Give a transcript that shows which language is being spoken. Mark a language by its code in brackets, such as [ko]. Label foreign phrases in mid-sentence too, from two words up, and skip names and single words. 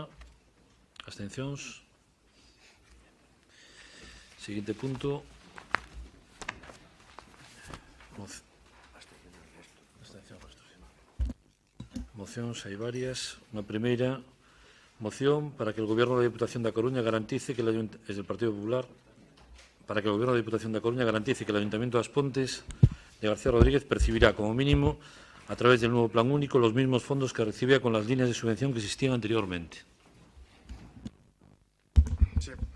[gl] Abstencións? Seguinte punto. Mocións, hai varias. Unha primeira moción para que [es] el Gobierno da Diputación da Coruña garantice que es del Partido Popular, para que el Gobierno da Diputación da Coruña garantice que el Ayuntamiento de As Pontes de García Rodríguez percibirá como mínimo a través del nuevo plan único los mismos fondos que recibía con las líneas de subvención que existían anteriormente. Sí.